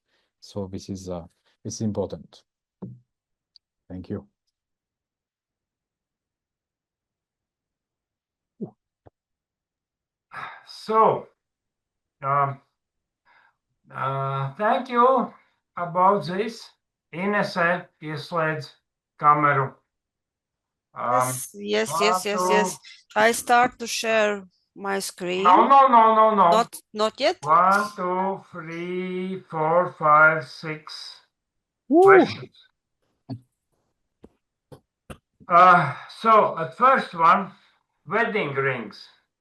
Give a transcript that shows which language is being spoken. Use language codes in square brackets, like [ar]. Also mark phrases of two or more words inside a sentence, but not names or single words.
[en] So this is important. Thank you. So, thank you about this. [lv] Inese ieslēdz kameru. [en] Yes. I start to share my screen. No. Not yet. 1, 2, 3, 4, 5, 6 questions. So at first one, wedding rings.